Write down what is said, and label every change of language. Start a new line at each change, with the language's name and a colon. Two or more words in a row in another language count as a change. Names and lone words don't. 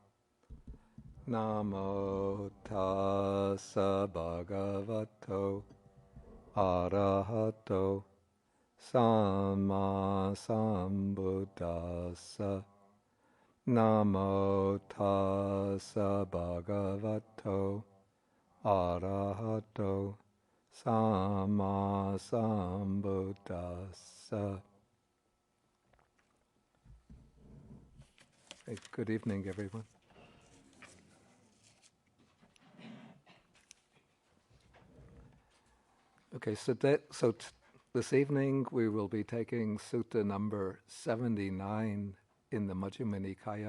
Pali: Namo tassa bhagavato arahato samma sambuddhassa. Namo tassa bhagavato arahato samma sambuddhassa.
English: Hey, good evening, everyone. Okay, so this evening we will be taking Sutta number 79 in the Majjhima Nikaya.